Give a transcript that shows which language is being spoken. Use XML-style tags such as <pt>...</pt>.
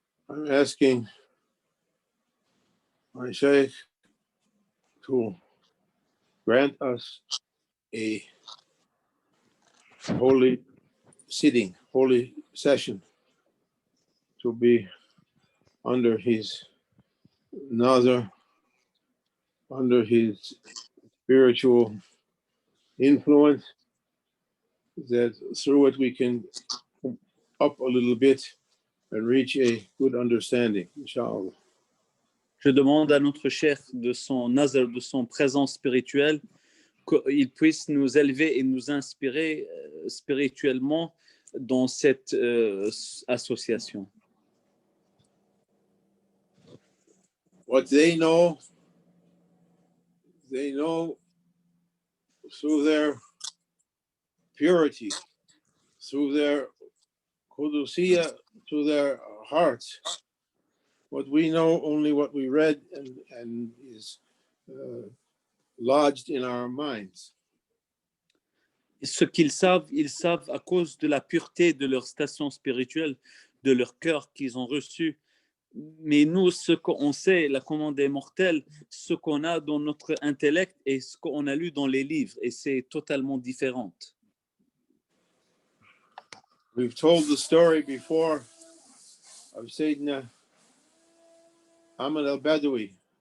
<en>I'm asking my Shaykh to grant us a holy sitting, holy session to be under his nazar, under his spiritual influence, that through it we can come up a little bit and reach a good understanding, inshallah.</en> <fr>Je demande à notre chef de son nazar, de son présence spirituelle, qu'il puisse nous élever et nous inspirer spirituellement dans cette association.</fr> <en>What they know through their purity, through their qudusiyya, through their hearts. What we know, only what we read and is lodged in our minds.</en> <fr>Ce qu'ils savent, ils savent à cause de la pureté de leur station spirituelle, de leur cœur qu'ils ont reçu. Mais nous, ce qu'on sait, la commande des mortels, ce qu'on a dans notre intellect et ce qu'on a lu dans les livres, et c'est totalement différent.</fr> <en>We've told the story before of Sayyidina Ahmad al-Badawi.</en>